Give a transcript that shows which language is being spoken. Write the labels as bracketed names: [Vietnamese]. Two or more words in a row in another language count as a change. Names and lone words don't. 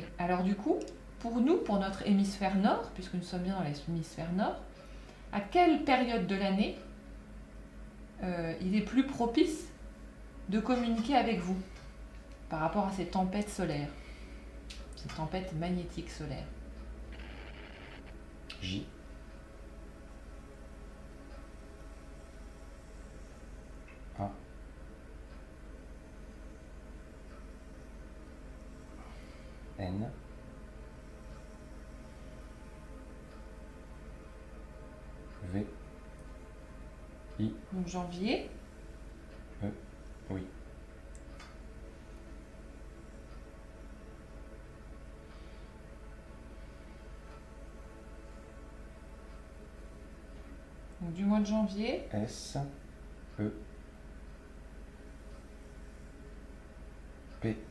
[French] Alors du coup, pour nous, pour notre hémisphère nord, puisque nous sommes bien dans l'hémisphère nord, à quelle période de l'année il est plus propice de communiquer avec vous par rapport à ces tempêtes solaires, ces tempêtes magnétiques solaires? J. A. N. V. I. Donc janvier, E. Oui. donc du mois de janvier S. E. P.